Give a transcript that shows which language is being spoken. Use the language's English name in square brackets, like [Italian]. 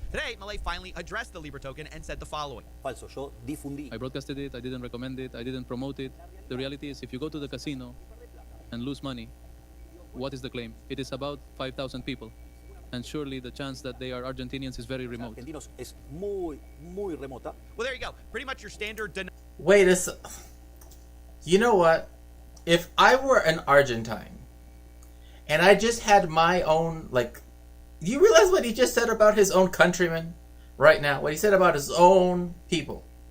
[English] Today, Milei finally addressed the Libra token and said the following. [Spanish] Falso, yo difundí. [English] I broadcasted it, I didn't recommend it, I didn't promote it. The reality is, if you go to the casino and lose money, what is the claim? It is about 5,000 people. And surely the chance that they are Argentinians is very remote. [Spanish] Argentinos es muy, muy remota. [English] Well, there you go. Pretty much your standard Wait a You know what? If I were an Argentine and I just had my own, like, do you realize what he just said about his own countrymen right now? What he said about his own people.